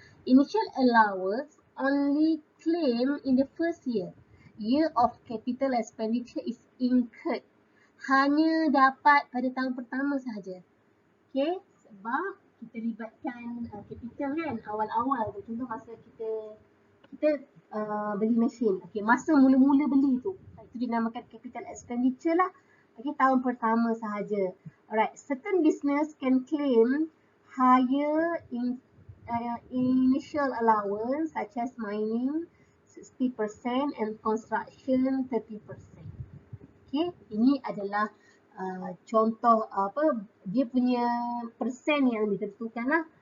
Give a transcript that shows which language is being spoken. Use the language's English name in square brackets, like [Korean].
[English] Initial allowance only claim in the first year. Year of capital expenditure is incurred. [Malay] Hanya dapat pada tahun pertama sahaja. Okay, sebab kita libatkan capital kan, awal-awal tu. Contoh masa kita beli mesin. Okay, masa mula-mula beli tu. Itu dinamakan capital expenditure lah. Okay, tahun pertama sahaja. [English] Alright, certain business can claim higher initial allowance such as mining 60% and construction 30%. [Malay] Okay, ini adalah contoh dia punya persen yang ditentukan lah.